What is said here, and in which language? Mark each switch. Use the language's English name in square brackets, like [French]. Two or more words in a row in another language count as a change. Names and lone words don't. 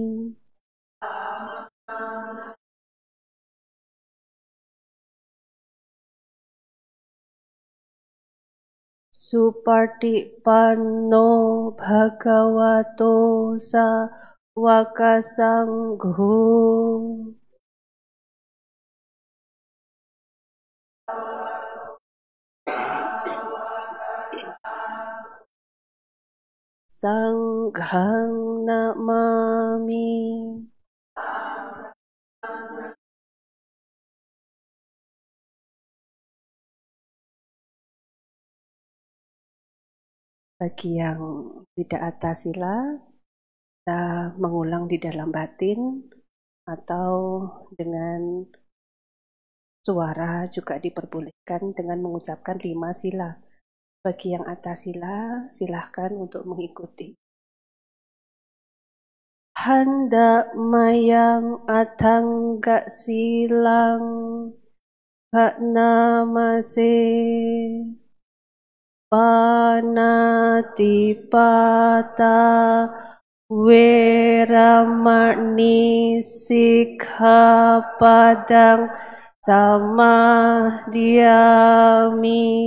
[Pali] Supartipanno Bhagavato Sawaka Sangho. Sanghang Namami. [Indonesian] Bagi yang tidak atas sila, kita mengulang di dalam batin atau dengan suara juga diperbolehkan dengan mengucapkan 5 sila. Bagi yang atas sila, silahkan untuk mengikuti. [Pali] Handa mayang atangga silang bhatnamase. Panatipata Weramani Sikkhapadang Samadhiyami.